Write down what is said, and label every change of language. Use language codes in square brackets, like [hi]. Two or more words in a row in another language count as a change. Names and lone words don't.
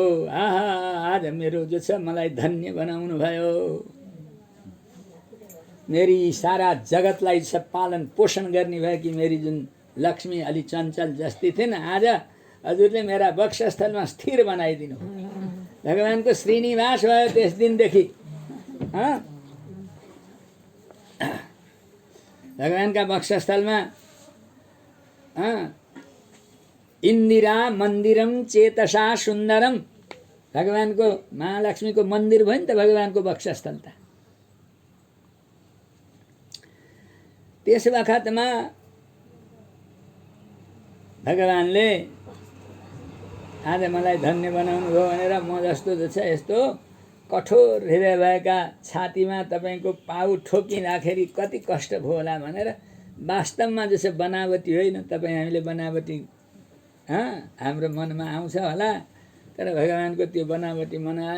[ne] आहा, आज मेरो जो छ मलाई धन्य बनाउनु भयो, मेरी सारा जगतलाई सब पालन पोषण गर्ने भयो कि मेरी जुन लक्ष्मी अलि चञ्चल जस्ती थिइन्, आज हजुरले मेरा वक्षस्थलमा स्थिर बनाइदिनु। भगवानको श्रीनिवास भयो त्यस दिनदेखि। भगवानका वक्षस्थलमा [sa] इन्दिरा मन्दिरम चेतसा सुन्दरम, [ne] भगवानको महालक्ष्मीको मन्दिर भयो नि त भगवानको वक्षस्थल त। त्यस बखतमा भगवानले आज मलाई धन्य बनाउनु भयो भनेर म जस्तो जो छ यस्तो कठोर हृदय भएका छातीमा तपाईँको पाउ ठोकिँदाखेरि कति कष्ट भयो होला भनेर, वास्तवमा जो छ बनावटी होइन, तपाईँ हामीले बनावटी हाम्रो मनमा आउँछ होला, तर भगवानको त्यो बनावटी मन आएन।